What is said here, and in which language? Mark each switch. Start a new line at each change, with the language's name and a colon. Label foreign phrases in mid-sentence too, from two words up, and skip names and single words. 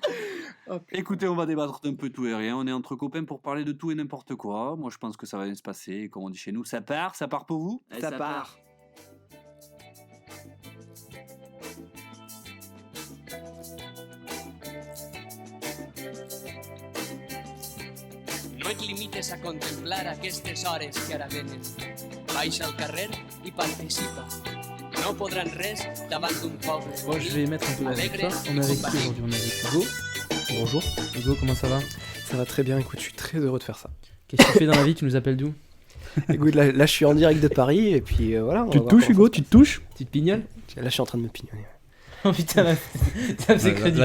French: Écoutez, on va débattre d'un peu tout et rien. On est entre copains pour parler de tout et n'importe quoi. Moi, je pense que ça va bien se passer. Comme on dit chez nous, ça part pour vous? Et Ça part.
Catalan: No et limites a contemplar aquestes hores que ara venen. Baixa al carrer i participa. No podran res davant d'un poble.
French: Bon, je vais mettre un peu la Alegre victoire. On est et avec qui combatif. aujourd'hui? On est avec Hugo. Bonjour, Hugo, comment ça va? ça va très bien, écoute, je suis très heureux de faire ça. Qu'est-ce que tu fais dans la vie? Tu nous appelles d'où? Écoute, là je suis en direct de Paris, et puis voilà. on Tu va te voir touches, comment Hugo? Tu te touches? Tu te pignoles? ça- Là je suis en train de me pignonner. Oh putain, là, ça faisait crédible.